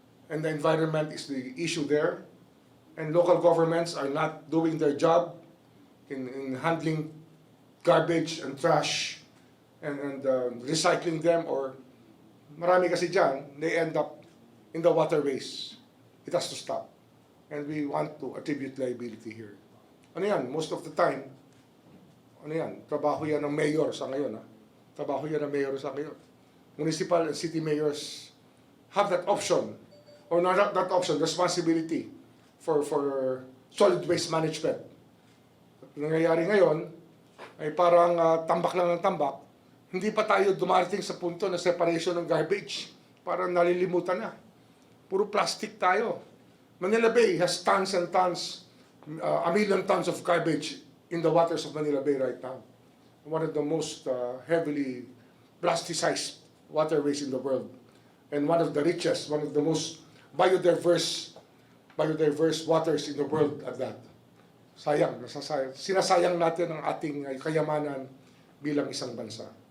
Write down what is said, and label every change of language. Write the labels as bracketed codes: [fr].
[en] And the environment is the issue there. And local governments are not doing their job in handling garbage and trash and recycling them, [tl] or marami kasi dyan, [en] they end up in the waterways. It has to stop. And we want to attribute liability here. [tl] Ano yan? [en] Most of the time, [tl] ano yan? Trabaho yan ng mayor sa ngayon. Ha? Trabaho yan ng mayor sa ngayon. [en] Municipal and city mayors have that option, or not that option, responsibility for solid waste management. [tl] Nangyayari ngayon ay parang tambak lang ng tambak. Hindi pa tayo dumarating sa punto na separation ng garbage. Parang nalilimutan na. Puro plastic tayo. [en] Manila Bay has tons and tons, a million tons of garbage in the waters of Manila Bay right now. One of the most heavily plasticized waterways in the world. And one of the richest, one of the most biodiverse waters in the world at that. [tl] Sayang, sinasayang natin ang ating kayamanan bilang isang bansa.